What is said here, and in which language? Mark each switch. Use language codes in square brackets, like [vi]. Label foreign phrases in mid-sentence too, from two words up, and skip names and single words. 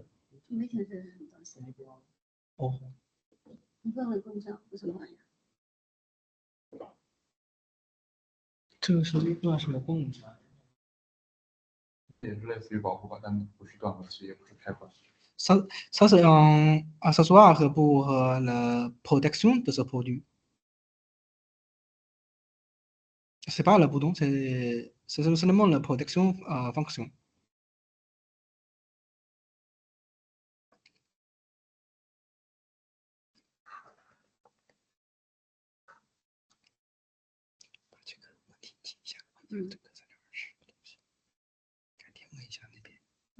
[zh] 没显示是什么东西。哦。你问问工匠是什么玩意儿？这个是用什么功能？也是类似于保护吧，但不是断路器，也不是开关。 [fr] Ça c'est un accessoire pour la protection de ce produit. C'est pas le bouton, c'est seulement la protection fonction. [zh] 把这个问题记一下，这个3.2的东西，改天问一下那边。